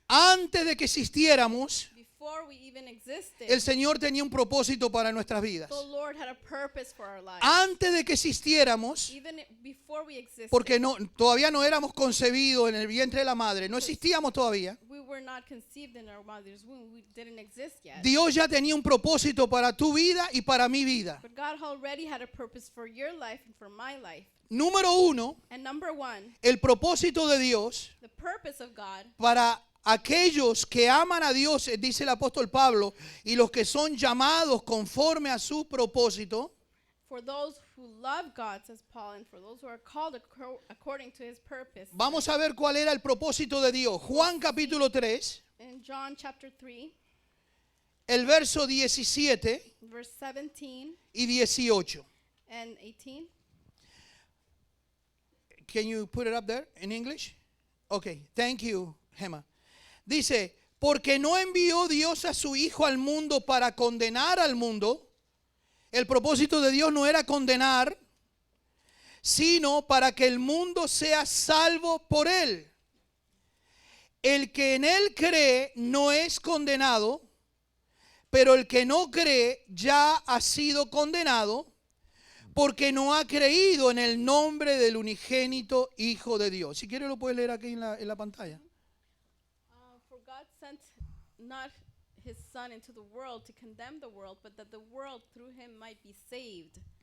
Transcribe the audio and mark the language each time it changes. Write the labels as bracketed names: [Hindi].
[Spanish] Antes de que existiéramos, [English] Before we even existed, [Spanish] el Señor tenía un propósito para nuestras vidas. [English] the Lord had a purpose for our lives. [Spanish] Antes de que existiéramos, [English] Even before we existed, [Spanish] porque todavía no éramos concebidos en el vientre de la madre, no existíamos todavía. [English] we were not conceived in our mother's womb. We didn't exist yet. [Spanish] Dios ya tenía un propósito para tu vida y para mi vida. [English] But God already had a purpose for your life and for my life. [Spanish] Número uno, [English] And number one, [Spanish] el propósito de Dios [English] the purpose of God [Spanish] para aquellos que aman a Dios, dice el apóstol Pablo, y los que son llamados conforme a su propósito, [English] for those who love God, says Paul, and for those who are called according to his purpose. [Spanish] vamos a ver cuál era el propósito de Dios. Juan capítulo 3, [English] In John chapter 3, [Spanish] el verso 17 [English] verse 17 [Spanish] y 18. [English] and 18. Can you put it up there in English? Okay, thank you, Gemma. [Spanish] Dice, porque no envió Dios a su Hijo al mundo para condenar al mundo. El propósito de Dios no era condenar, sino para que el mundo sea salvo por él. El que en él cree no es condenado, pero el que no cree ya ha sido condenado, porque no ha creído en el nombre del unigénito Hijo de Dios. Si quiere lo puedes leer aquí en la pantalla. [English] For God sent not his Son into the world to condemn the world, but that the world through him might be saved.